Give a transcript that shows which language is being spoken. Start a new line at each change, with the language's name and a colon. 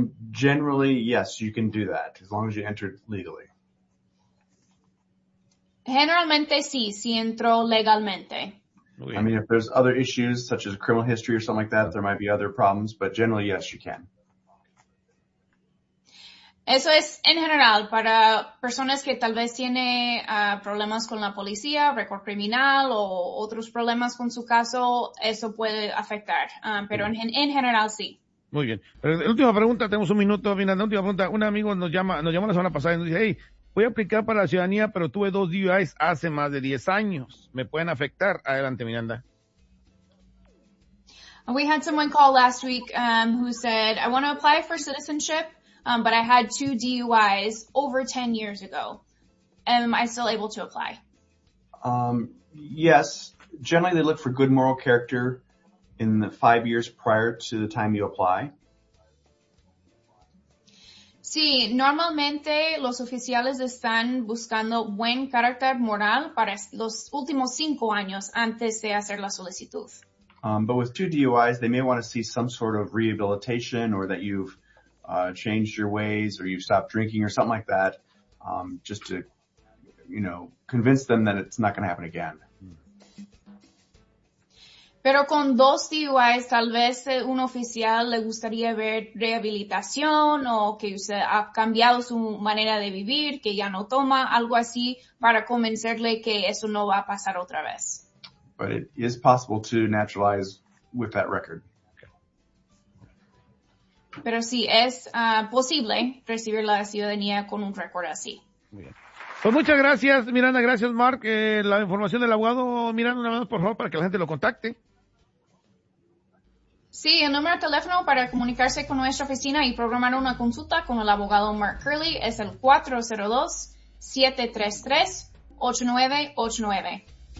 English: Generally, yes, you can do that as long as you entered legally.
Spanish: Generalmente, sí, si entró legalmente.
English: I mean, if there's other issues, such as criminal history or something like that, there might be other problems, but generally, yes, you can.
Spanish: Eso es en general para personas que tal vez tiene problemas con la policía, récord criminal o otros problemas con su caso, eso puede afectar, pero en general, sí. Muy bien. Pero la última pregunta, tenemos un minuto, mira, la última pregunta. Un amigo nos llamó la semana pasada y nos dice, hey, voy a aplicar para la ciudadanía, pero tuve dos DUIs hace más de 10 años. ¿Me pueden afectar? Adelante, Miranda.
English: We had someone call last week who said, I want to apply for citizenship, but I had two DUIs over 10 years ago. Am I still able to apply? Yes. Generally, they look for good moral character in the 5 years prior to the time you apply.
Spanish: Sí, normalmente los oficiales están buscando buen carácter moral para los últimos 5 años antes de hacer la solicitud.
English: But with two DUIs, they may want to see some sort of rehabilitation or that you've changed your ways or you've stopped drinking or something like that, just to, you know, convince them that it's not going to happen again.
Spanish: Pero con dos DUIs, tal vez un oficial le gustaría ver rehabilitación o que usted ha cambiado su manera de vivir, que ya no toma, algo así, para convencerle que eso no va a pasar otra vez.
English: But it is possible to naturalize with that record.
Spanish: Pero sí, es posible recibir la ciudadanía con un récord así. Pues muchas gracias, Miranda. Gracias, Mark. La información del abogado, Miranda, una vez por favor, para que la gente lo contacte. Sí, el número de teléfono para comunicarse con nuestra oficina y programar una consulta con el abogado Mark Curley es el 402-733-8989.